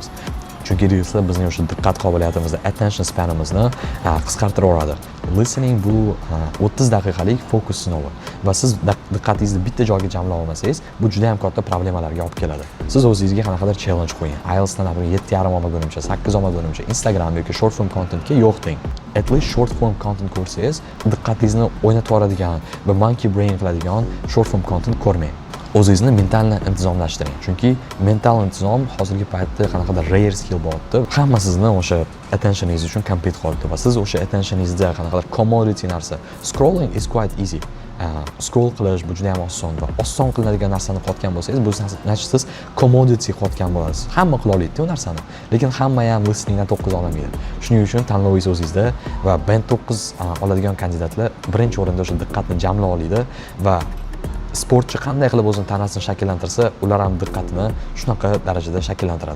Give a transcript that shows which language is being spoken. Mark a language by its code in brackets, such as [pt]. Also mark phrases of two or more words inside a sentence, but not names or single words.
[uz] Chunki Reels'lar bizning o'sha diqqat qobiliyatimizni, [en] attention spanimizni [uz] qisqartirib yuboradi. Listening bu 30 daqiqalik fokus sinovi va siz diqqatingizni bitta joyga jamlay olmasangiz, bu juda ham katta problemalarga olib keladi. Siz o'zingizga qanaqadir challenge qo'ying. IELTSdan 7.5 olmagunimcha, 8 olmagunimcha Instagram yoki [en] short form contentga [uz] yo'q deng. [en] At least short form content [uz] ko'rsangiz, diqqatingizni o'ynatib yuboradigan va [en] monkey brain [uz] qiladigan [en] short form content [uz] ko'rmang. O'zingizni mentalni intizomlashtiring. Chunki mental intizom hozirgi paytda qanaqadir [en] rare skill [uz] bo'lyapti. Hamma sizni o'sha attentioningiz uchun compete qilyapti va siz o'sha attentioningizda qanaqadir commodity narsa. [en] Scrolling is quite easy. [uz] Scroll qilish bu juda ham oson va oson qilinadigan narsani qilayotgan bo'lsangiz, bu siz commodity qilayotgan bo'lasiz. Hamma qila oladi u narsani, lekin hamma ham listeningdan 9 olmaydi. Shuning uchun tanlovingiz o'zingizda va band 9 oladigan kandidatlar birinchi o'rinda o'sha diqqatni jamlay oladi va sportchi qanday qilib o'zini tanasini shakllantirsa, ular ham diqqatini shunaqa darajada shakllantiradi.